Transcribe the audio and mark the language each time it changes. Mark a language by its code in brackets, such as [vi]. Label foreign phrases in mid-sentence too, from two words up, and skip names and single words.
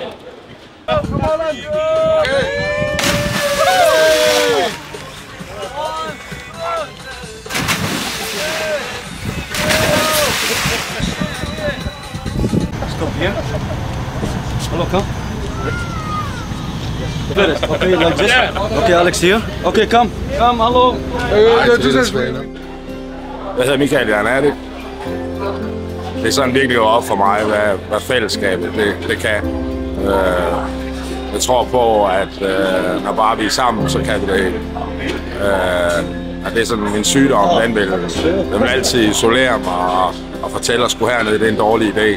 [en] Stop here. Hello, come. Okay, like this. Okay, Alex here. Okay, come. Come, hello. [da] Jeg hedder Michael, jeg er addict. Det er sådan virkelig op for mig, hvad fællesskabet det kan. Jeg tror på, at når bare vi er sammen, så kan vi det hele. At det er sådan en sygdom, den vil altid isolere mig og fortælle, at skulle hernede, det er en dårlig idé.